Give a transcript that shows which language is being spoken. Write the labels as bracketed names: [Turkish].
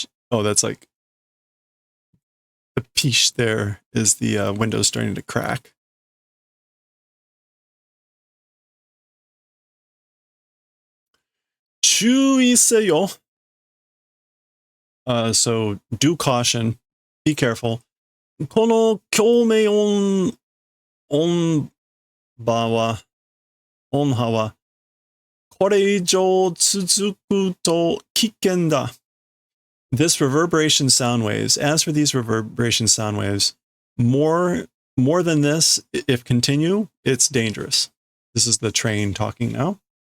[English] Oh, that's like the pish there is the window starting to crack. [Japanese] Chuiseyo. [English] So do caution, be careful. [Japanese] この共鳴音波はこれ以上続くと危険だ. [English] This reverberation sound waves, as for these reverberation sound waves, more than this, if continue, it's dangerous. This is the train talking now.